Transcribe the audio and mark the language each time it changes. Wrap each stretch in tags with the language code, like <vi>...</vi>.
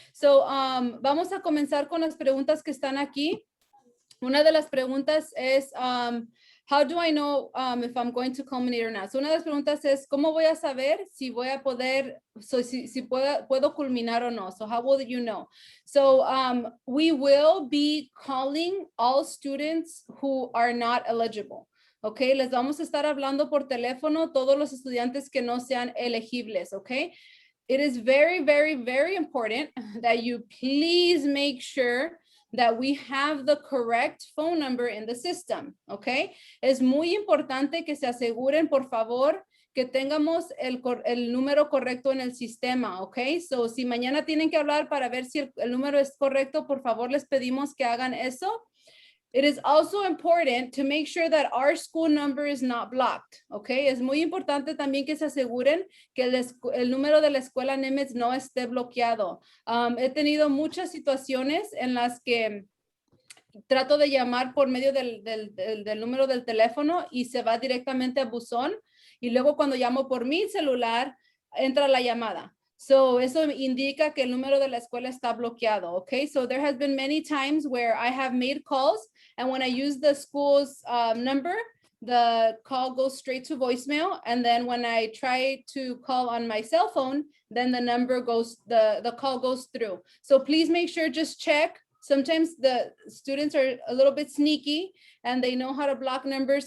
<es>So vamos a comenzar con las preguntas que están aquí. Una de las preguntas es,</es> <en>how do I know if I'm going to culminate or not?</en> <es>So una de las preguntas es, ¿cómo voy a saber si voy a poder, si puedo culminar o no?</es> <en>So how will you know? So we will be calling all students who are not eligible.</en> <es>Okay, les vamos a estar hablando por teléfono todos los estudiantes que no sean elegibles, okay?</es> <en>It is very, very, very important that you please make sure that we have the correct phone number in the system, okay?</en> <es>Es muy importante que se aseguren, por favor, que tengamos el número correcto en el sistema, ¿ok? So, si mañana tienen que hablar para ver si el número es correcto, por favor, les pedimos que hagan eso.</es> <en>It is also important to make sure that our school number is not blocked, okay?</en> <es>Es muy importante también que se aseguren que el número de la escuela Nimitz no esté bloqueado. He tenido muchas situaciones en las que trato de llamar por medio del número del teléfono y se va directamente a buzón y luego cuando llamo por mi celular entra la llamada. So, eso indica que el número de la escuela está bloqueado, okay?</es> <en>So, there has been many times where I have made calls and when I use the school's number, the call goes straight to voicemail. And then when I try to call on my cell phone, then the number goes, the call goes through. So please make sure, just check. Sometimes the students are a little bit sneaky and they know how to block numbers.</en>